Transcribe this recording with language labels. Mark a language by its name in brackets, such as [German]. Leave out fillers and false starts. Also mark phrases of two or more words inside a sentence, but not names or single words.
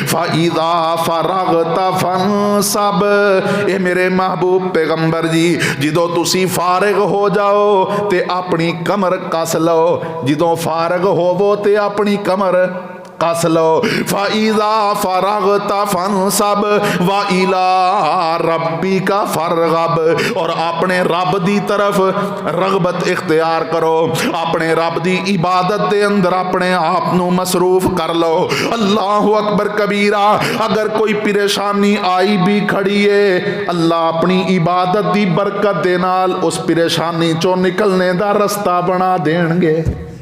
[Arabic] فإذا فرغت فانصب. [Punjabi] ਏ ਮੇਰੇ ਮਹਬੂਬ ਪੈਗ਼ੰਬਰ ਜੀ, ਜਦੋਂ ਤੁਸੀਂ ਫ਼ਾਰਿਗ਼ ਹੋ ਜਾਓ ਤੇ ਅਪਣੀ ਕਮਰ ਕੱਸ ਲਓ, ਜਦੋਂ ਫ਼ਾਰਿਗ਼ ਹੋਵੋ ਤੇ ਅਪਣੀ ਕਮਰ ਕੱਸ ਲਓ। [Arabic] فإذا فرغت فانصب وإلى ربك فارغب. [Punjabi] ਔਰ ਅਪਣੇ ਰੱਬ ਦੀ ਤਰਫ਼ ਰਗ਼ਬਤ ਇਖ਼ਤਿਆਰ ਕਰੋ, ਅਪਣੇ ਰੱਬ ਦੀ ਇਬਾਦਤ ਦੇ ਅੰਦਰ ਅਪਣੇ ਆਪ ਨੂੰ ਮਸਰੂਫ਼ ਕਰ ਲਓ। [Arabic] الله أكبر كبيرا. [Punjabi] ਅਗਰ ਕੋਈ ਪਰੇਸ਼ਾਨੀ ਆਈ ਵੀ ਖੜੀ ਹੈ, ਅੱਲਾਹ ਅਪਣੀ ਇਬਾਦਤ ਦੀ ਬਰਕਤ ਦੇ ਨਾਲ ਉਸ ਪਰੇਸ਼ਾਨੀ ਚੋਂ ਨਿਕਲਣ ਦਾ ਰਸਤਾ ਬਣਾ ਦੇਣਗੇ।